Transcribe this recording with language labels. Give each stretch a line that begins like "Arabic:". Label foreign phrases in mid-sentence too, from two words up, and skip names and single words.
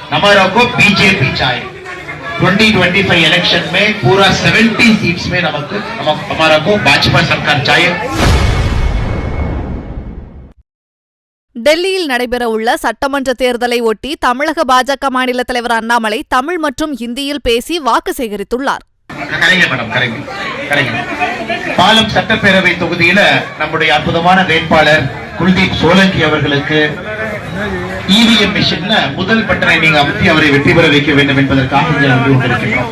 Hindi: हमारा को बीजेपी चाहिए 2025 इलेक्शन में पूरा 70 सीट्स में हमारा को भाजपा सरकार चाहिए.
Tamil: டெல்லியில் நடைபெறவுள்ள சட்டமன்ற தேர்தலை ஒட்டி தமிழக பாஜக மாநில தலைவர் அண்ணாமலை தமிழ் மற்றும் ஹிந்தியில் பேசி வாக்கு சேகரித்துள்ளார். பாலம் சட்டப்பேரவை தொகுதியில நம்முடைய அற்புதமான வேட்பாளர் குல்தீப் சோலங்கி அவர்களுக்கு
English: EVM machine
Tamil: முதல் பட்டனை நீங்க அமர்த்தி அவரை வெற்றி பெற வைக்க வேண்டும் என்பதற்காக கொண்டிருக்கிறோம்.